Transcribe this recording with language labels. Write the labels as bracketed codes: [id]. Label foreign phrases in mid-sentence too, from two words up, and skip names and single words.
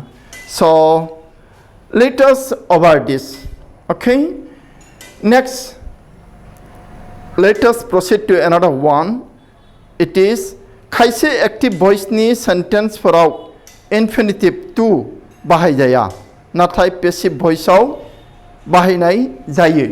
[en] So let us avoid this. Okay. Next, let us proceed to another one. It is [brx] खायसे [en] active voice [brx] ni sentence फोराव infinitive to बाहाय जाया नाथाय [en] passive voice [brx] आव बाहायनाय जायो.